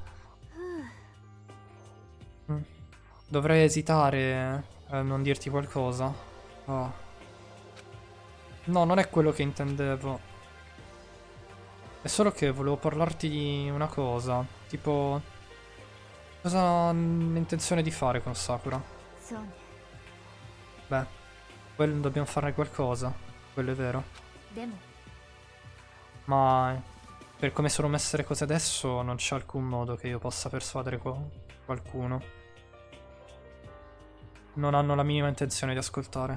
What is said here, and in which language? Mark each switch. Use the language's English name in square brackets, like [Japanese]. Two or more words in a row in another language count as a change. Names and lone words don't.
[Italian] Dovrei esitare a non dirti qualcosa. Oh. No, non è quello che intendevo. È solo che volevo parlarti di una cosa. Tipo, cosa ho intenzione di fare con Sakura? [Japanese] そうね [Italian] Beh, quello dobbiamo farne qualcosa. Quello è vero. [Japanese] でも [Italian] Ma per come sono messe le cose adesso non c'è alcun modo che io possa persuadere qualcuno. Non hanno la minima intenzione di ascoltare.